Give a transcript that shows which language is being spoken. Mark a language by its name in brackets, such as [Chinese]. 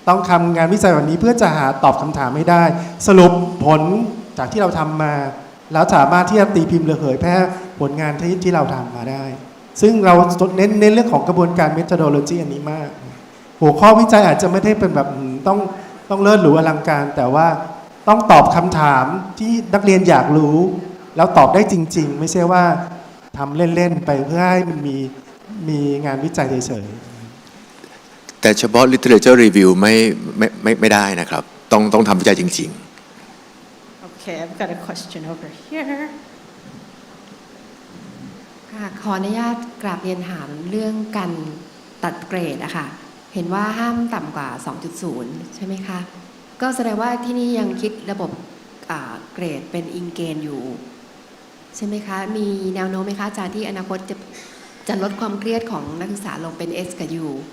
[Thai] ทำงานวิจัยแบบนี้เพื่อจะหาตอบคำถามให้ได้สรุปผลจากที่เราทำมาแล้วสามารถที่จะตีพิมพ์หรือเผยแพร่ผลงานที่เราทำมาได้ซึ่งเราเน้นเรื่องของกระบวนการ methodology อันนี้มากหัวข้อวิจัยอาจจะไม่ได้เป็นแบบต้องเลิศหรูอลังการแต่ว่าต้องตอบคำถามที่นักเรียนอยากรู้แล้วตอบได้จริงๆไม่ใช่ว่าทำเล่นๆไปเพื่อให้มันมีงานวิจัยเฉยๆ แต่เฉพาะ literature review ไม่ได้นะครับต้องทำวิจัยจริงๆ โอเค [English] Okay, I've got a question over here. [Thai] ค่ะขออนุญาตกราบเรียนถามเรื่องการตัดเกรดอะค่ะเห็นว่าห้ามต่ำกว่า 2.0 ใช่ไหมคะก็แสดงว่าที่นี่ยังคิดระบบเกรดเป็นอิงเกณฑ์อยู่ใช่ไหมคะมีแนวโน้มไหมคะอาจารย์ที่อนาคตจะลดความเครียดของนักศึกษาลงเป็น S กับ U